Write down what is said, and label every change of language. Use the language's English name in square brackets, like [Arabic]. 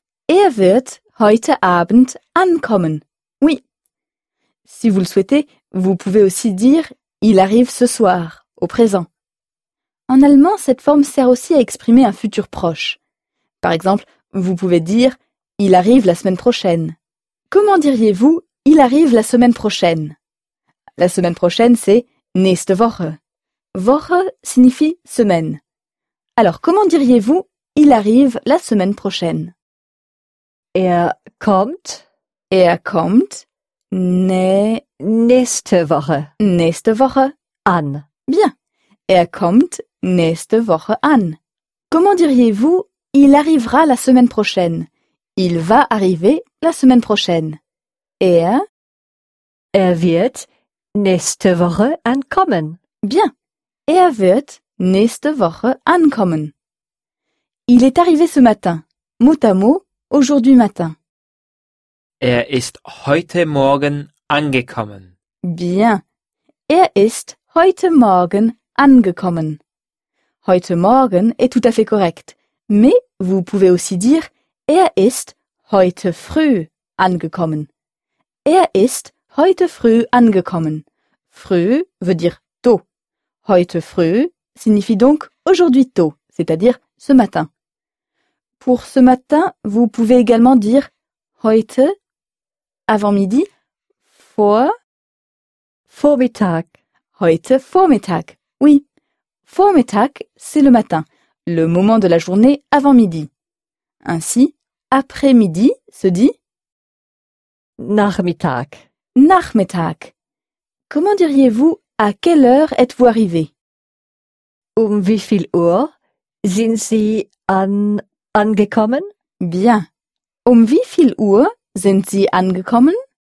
[German] Er wird heute Abend ankommen. [French] Oui. Si vous le souhaitez, vous pouvez aussi dire il arrive ce soir au présent. En allemand, cette forme sert aussi à exprimer un futur proche. Par exemple, vous pouvez dire il arrive la semaine prochaine. Comment diriez-vous il arrive la semaine prochaine? La semaine prochaine, c'est [German] nächste Woche. [French] Woche signifie semaine. Alors, comment diriez-vous il arrive la semaine prochaine? [German] Er kommt nächste Woche. Nächste Woche an. [French] Bien. [German] Er kommt nächste Woche an. [French] Comment diriez-vous il arrivera la semaine prochaine? Il va arriver la semaine prochaine. [German] Er wird nächste Woche ankommen. [French] Bien. [German] Er wird nächste Woche ankommen. [French] Il est arrivé ce matin. Mot à mot, aujourd'hui matin. [German] Er ist heute Morgen angekommen. [French] Bien. [German] Er ist heute Morgen angekommen. Heute Morgen [French] est tout à fait correct. Mais vous pouvez aussi dire [German] er ist heute früh angekommen. Er ist heute früh angekommen. [French] Früh veut dire tôt. [German] Heute früh [French] signifie donc aujourd'hui tôt, c'est-à-dire ce matin. Pour ce matin, vous pouvez également dire heute, avant midi, [German] vormittag. Heute vormittag. [French] Oui. Vormittag, c'est le matin, le moment de la journée avant midi. Ainsi, après-midi se dit [German] Nachmittag. Nachmittag. [French] Comment diriez-vous à quelle heure êtes-vous arrivé? [German] Um wie viel Uhr sind Sie angekommen? [French] Bien. [German] Um wie viel Uhr sind Sie angekommen?